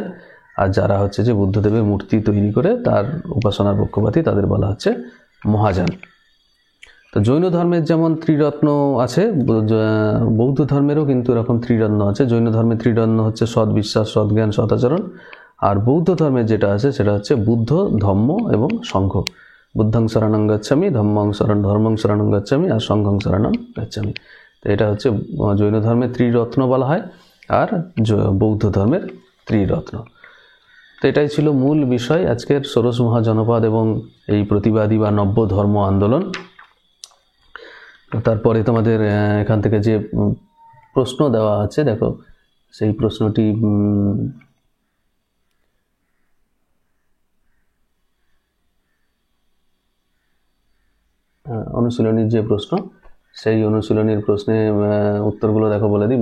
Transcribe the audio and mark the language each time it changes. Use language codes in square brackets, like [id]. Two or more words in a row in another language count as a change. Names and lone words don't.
[bn] আর যারা হচ্ছে যে বুদ্ধদেবের মূর্তি তৈরি করে তার উপাসনার পক্ষপাতী, তাদের বলা হচ্ছে মহাযান। তো জৈন ধর্মের যেমন ত্রিরত্ন আছে, বৌদ্ধ ধর্মেরও কিন্তু এরকম ত্রিরত্ন আছে। জৈন ধর্মের ত্রিরত্ন হচ্ছে সৎ বিশ্বাস, সৎ জ্ঞান, সৎ আচরণ। আর বৌদ্ধ ধর্মের যেটা আছে সেটা হচ্ছে বুদ্ধ, ধম্ম এবং সংঘ। [sa] বুদ্ধং শরণং গচ্ছামি, ধর্মং শরণং গচ্ছামি, আর সংঘং শরণং গচ্ছামি। [bn] তো এটা হচ্ছে জৈন ধর্মের ত্রিরত্ন বলা হয়, আর বৌদ্ধ ধর্মের ত্রিরত্ন। তো এটাই ছিল মূল বিষয় আজকের ষোড়শ মহাজনপদ এবং এই প্রতিবাদী বা নব্য ধর্ম আন্দোলন। তারপরে তোমাদের এখান থেকে যে প্রশ্ন দেওয়া আছে, দেখো সেই প্রশ্নটি অনুশীলনীর যে প্রশ্ন, সেই অনুশীলনীর প্রশ্নে উত্তরগুলো দেখো বলে দিই।